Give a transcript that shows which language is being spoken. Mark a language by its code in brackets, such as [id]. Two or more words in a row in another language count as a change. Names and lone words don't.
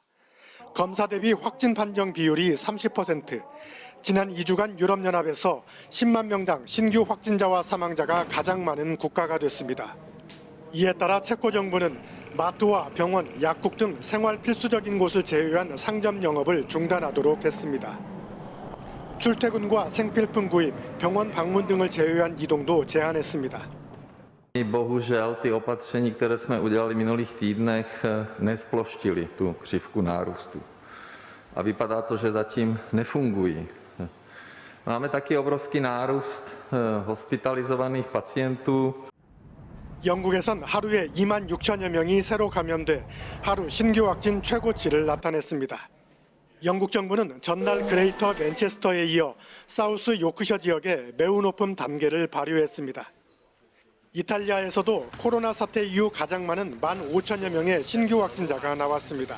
[ko] 검사 대비 확진 판정 비율이 30%, 지난 2주간 유럽연합에서 10만 명당 신규 확진자와 사망자가 가장 많은 국가가 됐습니다. 이에 따라 체코 정부는 마트와 병원, 약국 등 생활 필수적인 곳을 제외한 상점 영업을 중단하도록 했습니다. 출퇴근과 생필품 구입, 병원 방문 등을 제외한 이동도 제한했습니다. [cs] Bohužel ty opatření, které jsme udělali v minulých týdnech, nesploštily tu křivku nárůstu. A vypadá to, že zatím nefungují. Máme taky obrovský nárůst hospitalizovaných pacientů. [ko] 영국에선 하루에 2만 6천여 명이 새로 감염돼 하루 신규 확진 최고치를 나타냈습니다. 영국 정부는 전날 그레이터 맨체스터에 이어 사우스 요크셔 지역에 매우 높은 단계를 발효했습니다. 이탈리아에서도 코로나 사태 이후 가장 많은 1만 5천여 명의 신규 확진자가 나왔습니다.